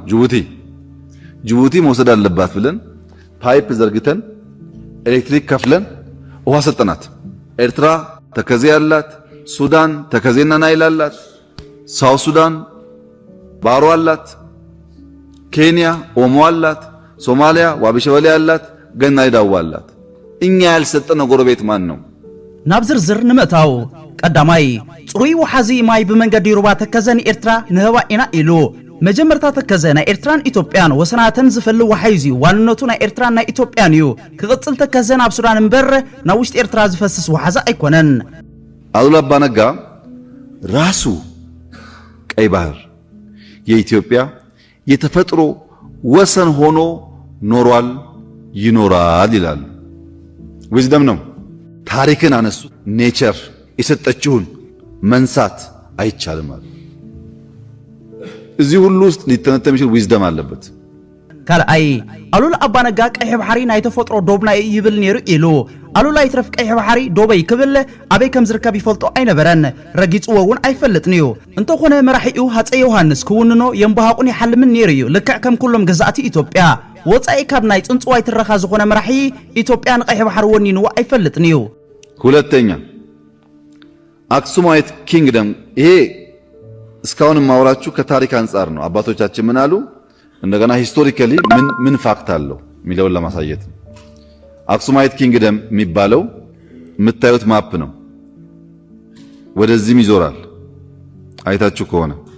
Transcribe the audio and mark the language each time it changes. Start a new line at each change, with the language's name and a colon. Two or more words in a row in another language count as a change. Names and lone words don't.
Amharic: ጅቡቲ መውሰድ አለባት ብለን ፓይፕ ዘርግተን ኤሌክትሪክ ከፍለን ውሃ ሰጠናት። ኤርትራ ተከዜ ያላት፣ ሱዳን ተከዜና ናይል አላት፣ ሳውዝ ሱዳን ባሮ አላት፣ ኬንያ ኦሞ አላት፣ ሶማሊያ ዋቢ ሸበሌ አላት፣ ገናሌ ዳዋ አላት። እኛ ያልሰጠነው ጎረቤት ማን ነው?
Tigrinya: ናብ ዝርዝር ንመታው ቀዳማይ ጽሩይ ወሓዚ ማይ በመንገድ ይሩባ ተከዘን ኤርትራ ንህባ ኢና ኢሉ መጀመርታ ተከዘና ኤርትራን ኢትዮጵያን ወሰናተን ዝፈል ወሓይዚ ዋንነቱና ኤርትራና ኢትዮጵያን እዩ ክቅጽል ተከዘን ኣብ ሱዳን እንበር ና ውሽጥ ኤርትራ ዝፈስስ ወሓዛ አይኮነን።
Amharic: አሉላ አባ ነጋ ራሱ ቀይ ባህር የኢትዮጵያ የተፈጥሮ ወሰን ሆኖ ኖሯል ይኖራል ይላሉ። ዊዝደም ነው። ታሪክን አነሱ። ኔቸር የሰጠችውን መንሳት አይቻልም። እዚህ ሁሉ ውስጥ ሊተነተም ይችላል ዊዝደም አለበት
Tigrinya: ካልአይ አሉላ አባነጋ ቀይ ባህሪ ናይ ተፈጥሮ ዶብና ይብል ነሩ ኢሉ አሉላ ይትረፍ ቀይ ባህሪ ዶበይ ክብል አበይ ከም ዝርከብ ይፈልጦ አይነበረን ረጊጽዎውን አይፈልጥንዩ እንተኾነ መራሒኡ ሃፀ ዮሐንስ ክውንኖ የምባሃቁን ይሐልምን ነሩ ልክዕ ከም ኩሎም ገዛእቲ ኢትዮጵያ ወጻኢ ካብ ናይ ጽንጽዋይ ትረኻ ዝኾነ መራሒ ኢትዮጵያን ቀይ ባህሪ ወኒኑ አይፈልጥንዩ
Amharic: ሁለተኛ አክሱማይት ኪንግደም ይሄ እስካሁን ማውራችሁ ከታሪክ አንፃር ነው አባቶቻችን ምን አሉ እንደገና ሂስቶሪካሊ ምን ፋክት አለው ሚለውን ለማሳየት አክሱማይት ኪንግደም የሚባለው የምታዩት ማፕ ነው ወደዚህም ይዞራል አይታችሁ ከሆነ